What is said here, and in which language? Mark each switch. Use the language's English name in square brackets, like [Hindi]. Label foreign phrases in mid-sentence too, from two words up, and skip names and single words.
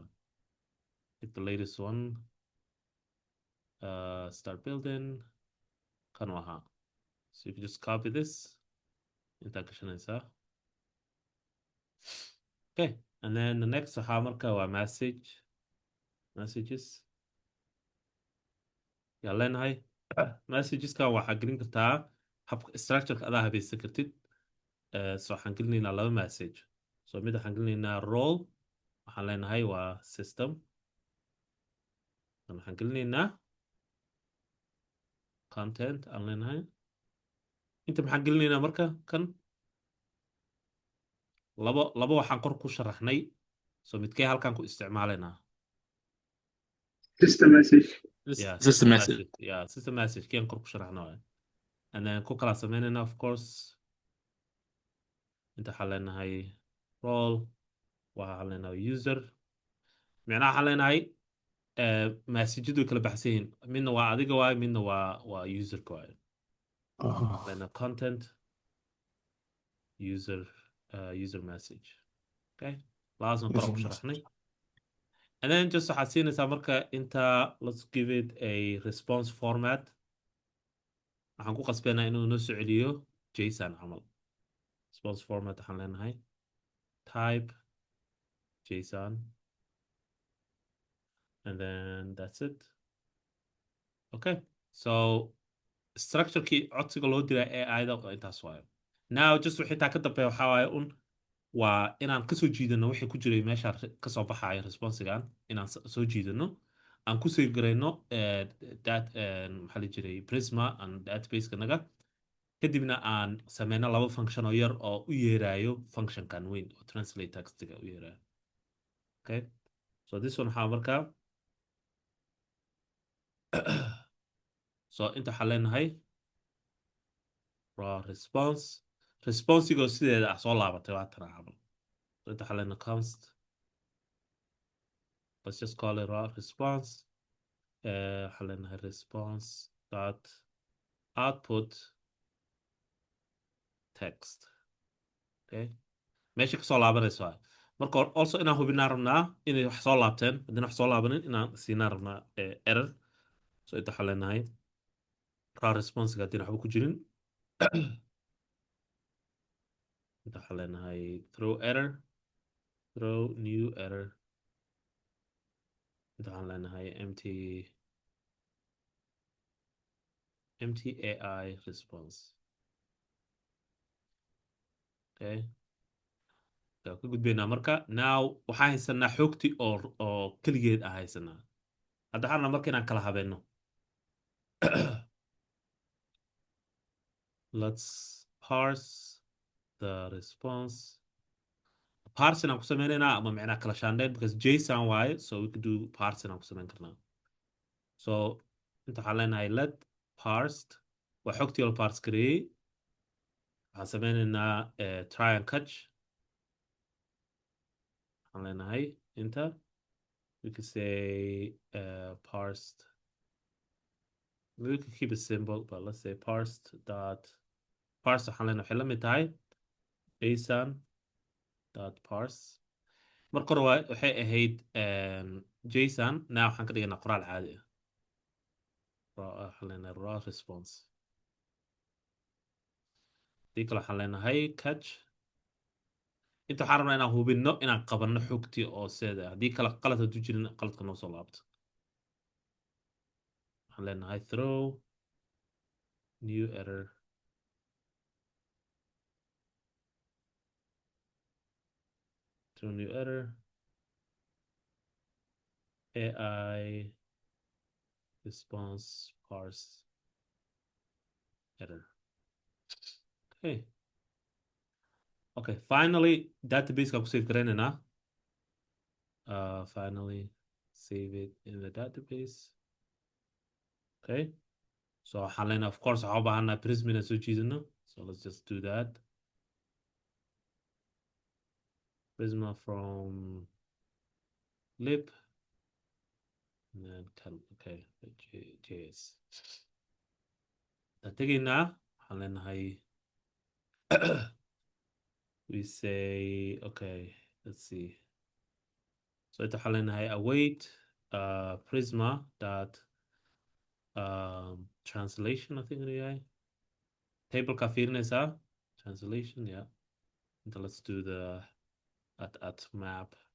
[English] Pick the latest one. Start building. [Somali] Kan ahaa. [English] So you can just copy this. [Somali] Intaa gashanaysaa. [English] Okay, and then the next [Somali] waxaa marka waa [English] messages. [Somali] yaa leenahay messageska waxaa gelin kartaa habka structureka adaa habaysan kartid. So waxaan gelinaynaa 2 message. So mid waxaan gelinaynaa role waxaan leenahay waa system. waxaan gelinaynaa content aan leenahay. inta maxaan gelinaynaa marka kan labo waxaan kor ku sharaxnay. So midkee halkan ku isticmaalaynaa [English] system message. Yeah, system message. Yeah, system message [Somali] keen kor ku sharaxno [English] and then [Somali] ku kala sameynayna [English] of course. [Somali] inta waxaan leenahay role waxaan leenahay user micnaha waxaan leenahay messageyadu kala baxsan yihiin midna waa adiga waayo midna waa userka waayo. leenahay [English] content user message. [Somali] Okay, laasna kor ku sharaxnay. [English] And then just [Somali] waxaad siinaysaa marka inta [English] let's give it a response format. [Somali] waxaan ku qasbeynaa inuu noo soo celiyo json camal [English] response format [Somali] waxaan leenahay [English] type json and then that's it. Okay, so [Somali] structure-kii codsiga loo diray ee ayada intaas waayo. [English] Now just [Somali] wixii taa ka dambeeya waxaa waaye waa inaan kasoo jiidano wixii ku jiray meesha kasoo baxaya responsigan inaan soo jiidano aan ku save garayno maxaa la jiray [English] prisma and database [Somali] naga kadibna aan sameyno laba function oo yar oo u yeerayo functionkan weyn oo translate textiga u yeerayo. [English] Okay, so this one [Somali] waxaa markaa so inta waxaan leenahay raw responsigoo sideeda ah soo laabatay waa tana camal so inta waxaan leenahay [English] const let's just call it raw response [Somali] waxaan leenahay [English] response dot output text. [Somali] Okay, meesha kasoo laabanayso waa marka also inaan hubinaan rabnaa inay wax soo laabteen haddii wax soo laabanin inaan siinaan rabnaa error so inta waxaan leenahay raw responsiga haddii waxba ku jirin inta waxaan leenahay [English] throw error throw new error [Somali] inta waxaan leenahay [English] empty AI response. [Somali] Okay, ka gudbaynaa marka now waxaan haysanaa xogti oo keligeed ah haysanaa hadda waxaan marka inaan kala habeeno [English] let's parse the response parsing [Somali] aan ku sameynaynaa ama micnaa kala shaandheyn because json waaye [English] so we could do parsing [Somali] aan ku sameyn karnaa so inta waxaan leenahay [English] let parsed [Somali] waa xogtii oo la parse gareeyey waxaan sameynaynaa [English] try and catch [Somali] waxaan leenahay inta [English] we could say parsed we could keep it simple but let's say parsed dot parse [Somali] waxaan leenahay waxay la mid tahay [English] json dot parse [Somali] marka hore waxay ahayd json now waxaan ka dhiganaa qoraal caadi ah waxaan leenahay [English] raw response [Somali] dii kale waxaan leenahay catch inta waxaan rabnaa inaan hubinno inaan qabanno xogtii oo seeda haddii kale qalad hadduu jirin qaladka noo soo laabto waxaan leenahay [English] throw new error throw new error AI response parse error. Okay, finally database [Somali] ka ku save garaynaynaa [English] finally save it in the database. [Somali] Okay, so waxaan leenahay [English] of course [Somali] waxaan u baahanaa prisma inaan soo jiidano [English] so let's just do that prisma from lib and then okay js [Somali] tegaynaa waxaan leenahay [English] we say okay let's see so [Somali] inta waxaan leenahay [English] await prisma dot translation I think [Somali] inuu yahay table ka fiirinaysaa [English] translation yeah and let's do the at map